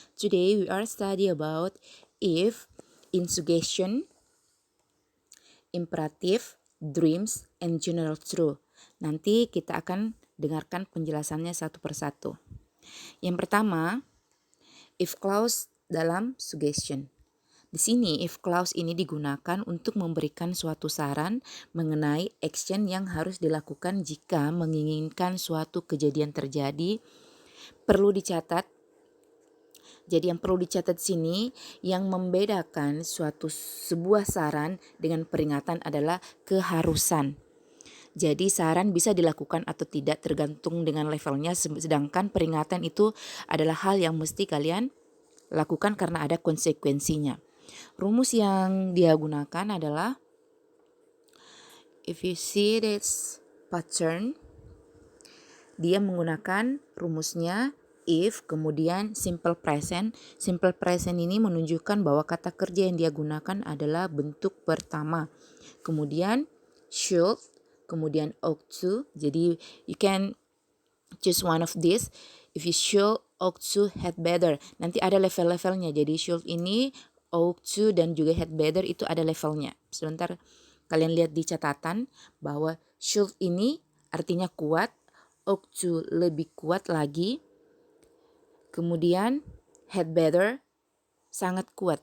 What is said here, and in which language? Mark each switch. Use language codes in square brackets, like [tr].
[en] Today we are study about if, in suggestion, imperative, dreams, and general truth. [id] Nanti kita akan dengarkan penjelasannya satu persatu. Yang pertama, if clause dalam suggestion. Di sini if clause ini digunakan untuk memberikan suatu saran mengenai action yang harus dilakukan jika menginginkan suatu kejadian terjadi. Perlu dicatat. Jadi yang perlu dicatat di sini yang membedakan sebuah saran dengan peringatan adalah keharusan. Jadi saran bisa dilakukan atau tidak tergantung dengan levelnya, sedangkan peringatan itu adalah hal yang mesti kalian lakukan karena ada konsekuensinya. Rumus yang dia gunakan adalah, [en] if you see this pattern, [id] dia menggunakan rumusnya if, kemudian simple present. Simple present ini menunjukkan bahwa kata kerja yang dia gunakan adalah bentuk pertama. Kemudian should, kemudian ought to. Jadi [en] you can choose one of these. If you should, ought to, had better. [id] Nanti ada level-levelnya. Jadi should ini, ought to, dan juga had better itu ada levelnya. Sebentar kalian lihat di catatan bahwa should ini artinya kuat, ought to lebih kuat lagi, kemudian had better sangat kuat.